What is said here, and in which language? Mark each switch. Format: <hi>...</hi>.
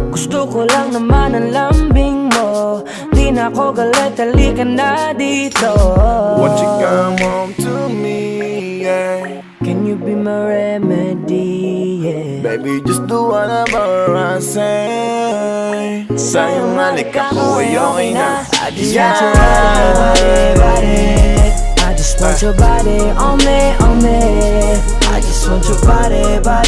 <tl>Gusto ko lang naman ang lambing mo, di na ako galit, halika na dito.</tl> <en>Won't you come home to me, yeah? Can you be my remedy, yeah? Baby, just do whatever I say.</en> <tl>Sa'yong halik ako ay okay na.</tl> <en>I just want your body. I just want your body on me. I just want your body.</en>